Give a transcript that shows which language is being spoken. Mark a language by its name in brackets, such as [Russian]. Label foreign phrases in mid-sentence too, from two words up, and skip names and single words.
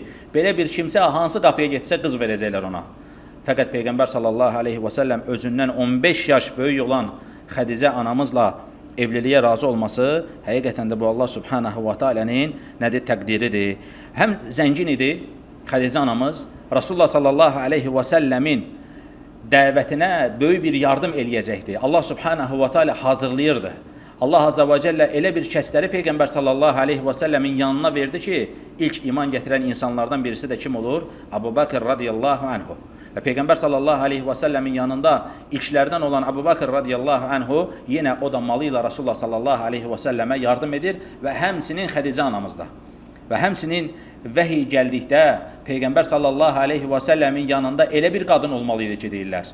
[Azerbaijani] Belə bir kimsə hansı qapıya getsə qız verəcəklər ona. Fəqət Peyğəmbər [Arabic] صلى الله عليه وسلم [Azerbaijani] özündən 15 yaş böyük olan Xədicə anamızla evliliyə razı olması həqiqətən də bu [Arabic] الله سبحانه وتعالى [Azerbaijani] nədir? Təqdiridir. Həm zəngin idi Xədicə anamız, Rasulullah [Arabic] صلى الله عليه وسلم [Azerbaijani] dəvətinə böyük bir yardım eləyəcəkdi. [Arabic] الله سبحانه وتعالى [Azerbaijani] hazırlayırdı. [Arabic] الله عز وجل [Azerbaijani] elə bir kəsləri Peyğəmbər [Arabic] صلى الله عليه وسلم [Azerbaijani] yanına verdi ki, ilk iman gətirən insanlardan birisi də kim olur? Abu Bakr [Arabic] رضي الله عنه. [Azerbaijani] Və Peyğəmbər [Arabic] صلى الله عليه وسلم [Azerbaijani] yanında ilklərdən olan Abu Bakr [Arabic] رضي الله عنه [Azerbaijani] yenə o da malı ilə Rasulullah [Arabic] صلى الله عليه وسلم [Azerbaijani] yardım edir və həmsinin Xədicə anamızda. Və həmsinin vəhiy gəldikdə Peyğəmbər [Arabic] صلى الله عليه وسلم [Azerbaijani] yanında elə bir qadın olmalı idi ki, deyirlər.